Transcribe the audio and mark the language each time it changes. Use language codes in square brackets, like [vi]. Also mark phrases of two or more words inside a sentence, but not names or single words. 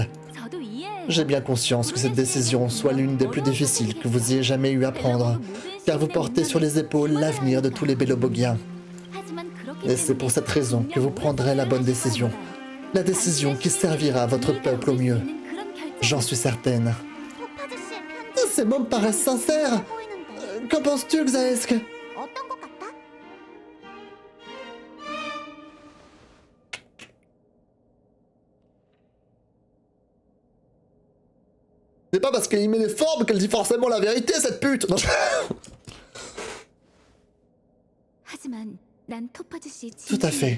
[fr] J'ai bien conscience que cette décision soit l'une des plus difficiles que vous ayez jamais eu à prendre, car vous portez sur les épaules l'avenir de tous les Bélobogiens. Et c'est pour cette raison que vous prendrez la bonne décision. La décision qui servira votre peuple au mieux. J'en suis certaine. Ces mots me paraissent sincères. Qu'en penses-tu, Xaesk? [ko] 어떤 것 같아? [fr] C'est pas parce qu'elle y met des formes qu'elle dit forcément la vérité, cette pute. Non, Tout à fait.